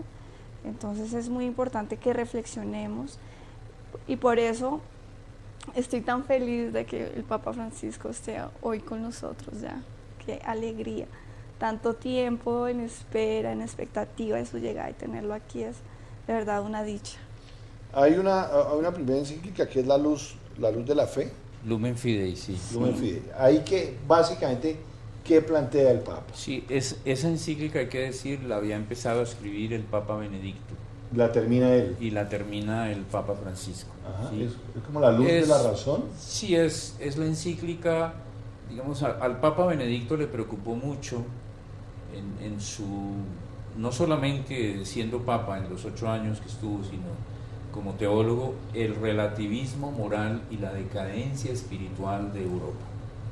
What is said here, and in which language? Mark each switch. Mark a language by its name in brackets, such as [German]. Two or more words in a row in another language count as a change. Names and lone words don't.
[Spanish] Entonces es muy importante que reflexionemos, y por eso estoy tan feliz de que el Papa Francisco esté hoy con nosotros ya. Qué alegría, tanto tiempo en espera, en expectativa de su llegada, y tenerlo aquí es de verdad una dicha. Hay una primera encíclica que es la luz de la fe. Lumen Fidei, sí. Lumen Fidei. Ahí que básicamente, ¿qué plantea el Papa? Sí, esa encíclica, hay que decir, la había empezado a escribir el Papa Benedicto. ¿La termina él? Y la termina el Papa Francisco. Ajá, ¿sí? ¿Es como la luz de la razón? Sí, es la encíclica, digamos, al Papa Benedicto le preocupó mucho en su, no solamente siendo Papa en los 8 años que estuvo, sino como teólogo, el relativismo moral y la decadencia espiritual de Europa.